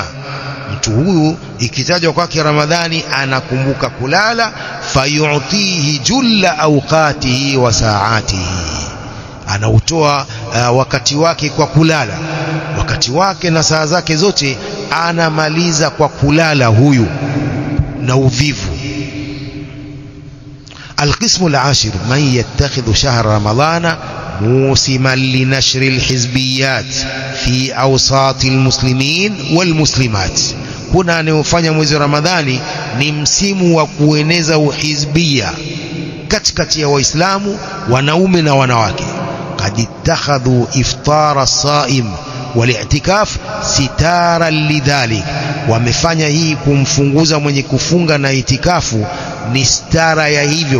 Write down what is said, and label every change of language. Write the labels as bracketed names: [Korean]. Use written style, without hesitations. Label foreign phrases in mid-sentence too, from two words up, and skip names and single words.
[Swahili] Mtu huyu ikitajwa kwake Ramadhani anakumbuka kulala. [Arabic] فيؤتيه جل أوقاته وساعاته, [Swahili] anautoa wakati wake kwa kulala, wakati wake na saa zake zote anamaliza kwa kulala huyu na uvivu. [Arabic] القسم العاشر من يتخذ شهر رمضان موسما لنشر الحزبيات في أوساط المسلمين والمسلمات. [Swahili] Kuna anayofanya mwezi Ramadhani ni msimu wa kueneza uhizbia katikati ya Waislamu, wanaume na wanawake. [Arabic] قد اتخذوا إفطار الصائم والاعتكاف سترا لذلك, [Swahili] wamefanya hii kumfunguza mwenye kufunga na itikafu ni stara ya hivyo.